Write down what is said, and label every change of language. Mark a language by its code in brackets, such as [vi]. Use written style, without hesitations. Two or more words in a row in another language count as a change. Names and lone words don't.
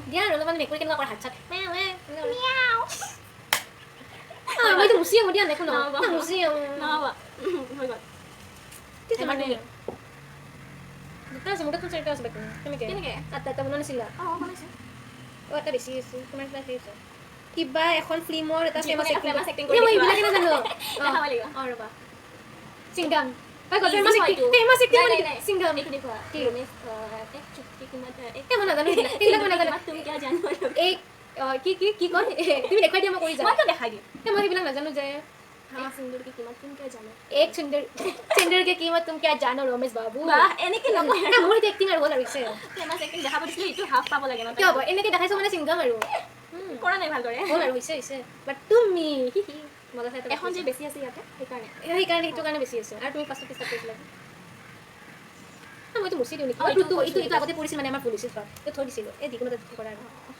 [as] দিয়া আৰু অলপমান মেকুৰী কেনেকুৱা কৰে হাত চাত মইতো মুচি আহোঁ দিয়া দেখো নহ'ব। মুচি আহোঁ নহ'ব হৈ গ'ল মানে দুটা আছে মোৰ তাত চাৰিটা আছে বাকী কেনেকৈ কেনেকৈ আঠটা মনত নাছিলা বনাইছোঁ এটা বেছি আছে তোমাৰ কিবা সেই আছে কিবা এখন ফিল্মৰ এটা যিকোনো ফেমাছ এটা [en] famous acting [as] এক্টিং মই কৰি এইবিলাকে নাজানো দেখাব লাগিব ৰ'বা চিংগাম Easy হয় এইটো। [en] famous acting [as] নাই, নাই, নাই। চিংগাম এইটো দেখুওৱা কি? ৰমেশ এক চুটকি কিমান মই নাজানো এইবিলাক মই নাজানো তুমি কিয় জানো এই কি কয় তুমি দেখুৱাই দিয়া মই কৰি যাম মই কিয় দেখাই দিম মই সেইবিলাক নাজানো যে এক সুন্দৰ কি কিমান তুমি কিয় জানো [hi] एक सुंदर के कीमत तुम क्या जानो रमेश बाबू [as] বাহ এনেকৈ নকয় না মোৰ এক্টিং আৰু হ'ল আৰু পিছে [en] famous acting [as] দেখাব দিছিলোঁ এইটো হাফ পাব লাগে ন কি হ'ব এনেকৈ দেখাইছো মানে চিংগাম আৰু কৰা নাই ভালদৰে হ'ল আৰু হৈছে বাট তুমি মজা চাই এখন যে বেছি আছে ইয়াতে সেইকাৰণে সেইকাৰণে সেইটো কাৰণে বেছি আছে আৰু তুমি পাছত পিছত কৈছিলা মইতো মুচি দিওঁ নেকি এইটো আগতে পৰিছিল মানে আমাৰ ভুল হৈছিল ঘৰত এইটো থৈ দিছিলোঁ এই যিকোনো এটা কৰা আৰু